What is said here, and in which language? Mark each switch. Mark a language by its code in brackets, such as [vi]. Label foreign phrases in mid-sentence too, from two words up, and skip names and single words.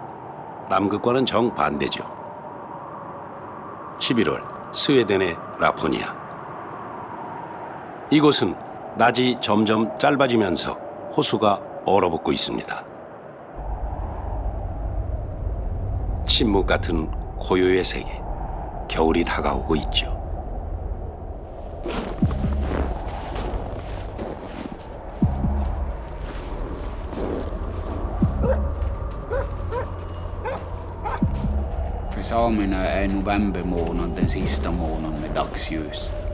[ko] 남극과는 정반대죠. 11월 스웨덴의 라포니아. 이곳은 낮이 점점 짧아지면서 호수가 얼어붙고 있습니다. 침묵 같은 고요의 세계, 겨울이 다가오고 있죠. [sv] För samerna är november månad den sista månaden med dagsljus.